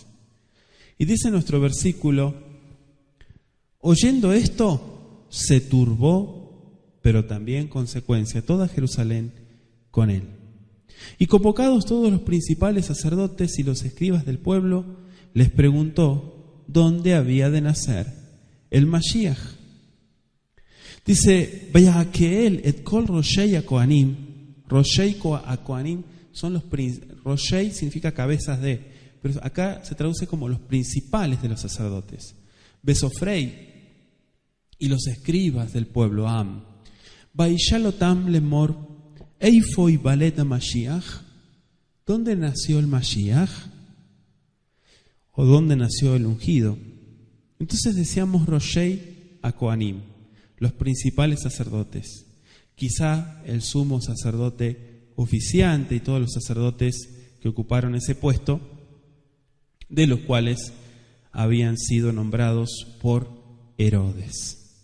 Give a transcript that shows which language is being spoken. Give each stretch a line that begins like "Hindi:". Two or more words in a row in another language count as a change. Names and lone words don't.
Spanish: Y dice nuestro versículo, oyendo esto, se turbó, pero también consecuencia, toda Jerusalén con él. Y convocados todos los principales sacerdotes y los escribas del pueblo, les preguntó dónde había de nacer el Mashiach. Dice, vaya que él,
Hebrew: et kol roshei akohanim, roshei akohanim
Spanish: son los roshei significa cabezas de, pero acá se traduce como los principales de los sacerdotes. Besofrei y los escribas del pueblo Am.
Hebrew: Vaishalotam lemor, eifoi balet Mashiach.
Spanish: ¿Dónde nació el Mashiach? ¿O dónde nació el ungido? Entonces decíamos
Hebrew: Roshei a Kohanim,
Spanish: los principales sacerdotes. Quizá el sumo sacerdote oficiante y todos los sacerdotes que ocuparon ese puesto, de los cuales habían sido nombrados por Herodes.